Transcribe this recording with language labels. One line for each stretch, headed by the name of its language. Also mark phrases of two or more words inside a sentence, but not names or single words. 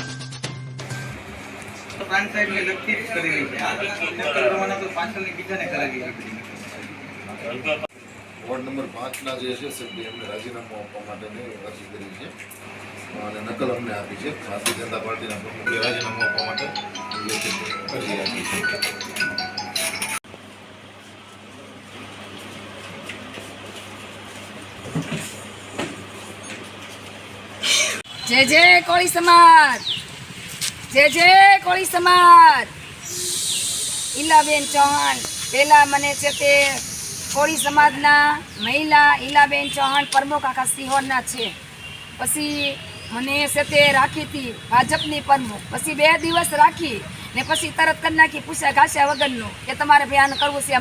Gujarati: વોર્ડ નંબર 5ના જે છે સભ્ય એમને રાજીનામું આપવા માટેની અરજી કરી છે અને નકલ અમને આપી છે। ભારતીય જનતા પાર્ટીના પ્રમુખે રાજીનામું આપવા માટે અરજી આપી છે। જય જય કોળી સમાજ, જય જય કોળી સમાજ। ઈલાબેન ચૌહાણ પહેલા મને છે તે કોળી સમાજના મહિલા ઈલાબેન ચૌહાણ પ્રમુખ આખા સિહોરના છે। પછી મને છે તે રાખી હતી ભાજપની પ્રમુખ। પછી 2 દિવસ રાખી ને પછી તરત કરી નાખી પૂછ્યા ઘાસ્યા વગરનું કે તમારે ભયાન કરવું છે।